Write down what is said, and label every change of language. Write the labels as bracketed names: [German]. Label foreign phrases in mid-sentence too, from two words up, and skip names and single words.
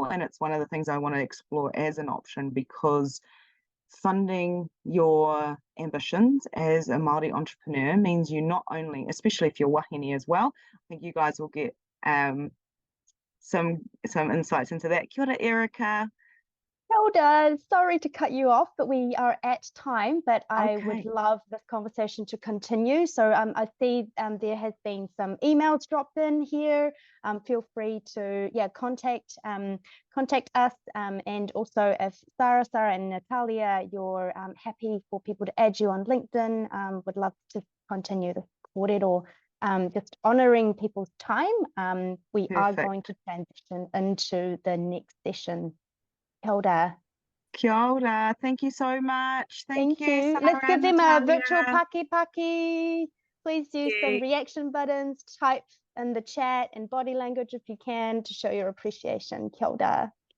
[English] And it's one of the things I want to explore as an option, because funding your ambitions as a Māori entrepreneur means you not only, especially if you're wahine as well, I think you guys will get some insights into that. [Māori] Kia ora, Erica. [English] Hilda, sorry to cut you off, but we are at time, but I Okay. would love this conversation to continue. So I see there has been some emails dropped in here. Feel free to contact us, and also if Sara and Natalia, you're happy for people to add you on LinkedIn, would love to continue the kōrero, just honouring people's time. We are going to transition into the next session. [Māori] Kia ora. Kia ora. [English] Thank you so much. Thank you. Sara, Let's give them a Natalia. virtual paki. Please use some reaction buttons, type in the chat and body language if you can to show your appreciation. [Māori] Kia ora.